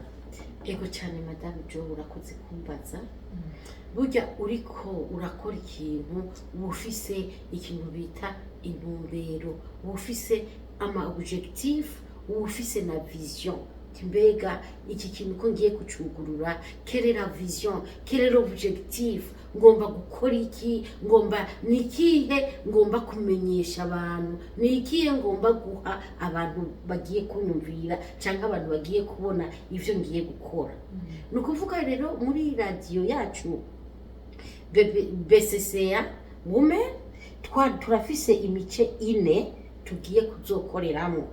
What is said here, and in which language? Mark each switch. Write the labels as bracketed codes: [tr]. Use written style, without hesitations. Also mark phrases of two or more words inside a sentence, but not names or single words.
[rn] Ego cyane Madame Jo, urakoze kumbaza. Burya uriko urakora ikintu ufise ikintu bita intumbero, ufise ama objectif, ufise na vision. Mbega iki kintu ko ngiye kucugurura, [fr] quelle est la vision, quel est l'objectif, [rn] ngomba gukora iki, ngomba nikihe ngomba kumenyesha abantu, nikihe ngomba guha abantu bagiye kunyumvira cyangwa abantu bagiye kubona ivyo ngiye gukora. Nukuvuga rero muri radio yacu BCCA Women turafise imice 4 tugiye kuzokoreramo.